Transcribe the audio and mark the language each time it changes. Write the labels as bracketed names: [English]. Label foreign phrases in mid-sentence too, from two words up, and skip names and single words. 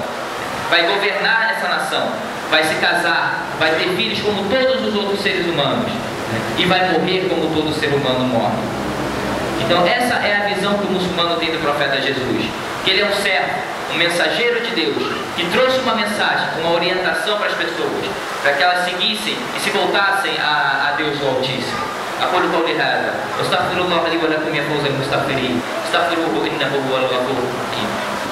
[Portuguese] Vai governar essa nação. Vai se casar, vai ter filhos como todos os outros seres humanos, né, e vai morrer como todo ser humano morre. Então essa é a visão que o muçulmano tem do profeta Jesus. Que ele é um servo, um mensageiro de Deus, que trouxe uma mensagem, uma orientação para as pessoas, para que elas seguissem e se voltassem a Deus o Altíssimo. [Arabic] أقول قولي هذا واستغفر الله لي ولكم يا فوز المستغفرين استغفروه إنه هو الغفور الرحيم.